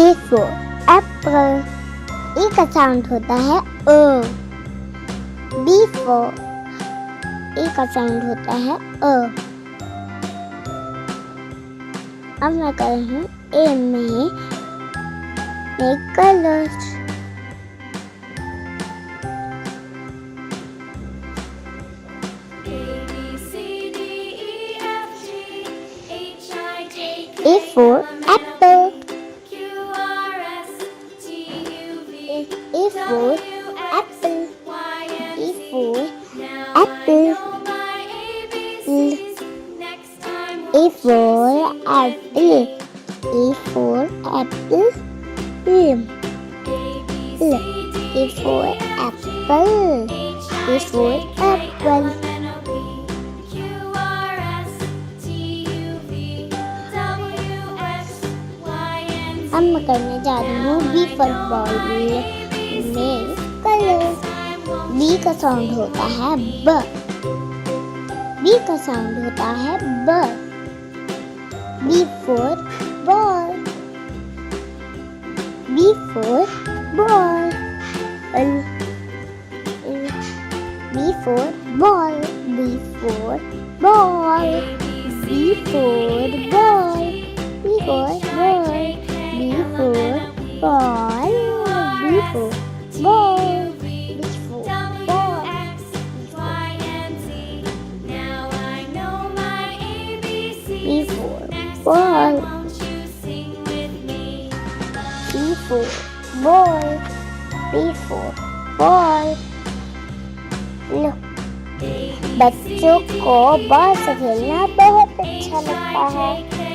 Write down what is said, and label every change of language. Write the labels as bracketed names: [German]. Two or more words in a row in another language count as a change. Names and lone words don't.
[English] for apple. [Hindi] ए का साउंड होता है अ. [English] B for [Hindi] ए का साउंड होता है अ. अब मैं कर रही हूँ ए में कलर्स. [English] A for apple. A for apple. A for apple. A for apple. A for apple. A for apple. A for apple. [Hindi] अब मैं करने जा रही हूँ [English] B for ball [Hindi] में कलर. बी का साउंड होता है ब. बी का साउंड होता है ब. [English] B for ball. B for ball. B for ball. B for ball. B for ball. B for ball. B for ball. B for ball. B for ball. B for ball. B for ball. B for ball. [Hindi] लो, बच्चों को बॉल से खेलना बहुत अच्छा लगता है.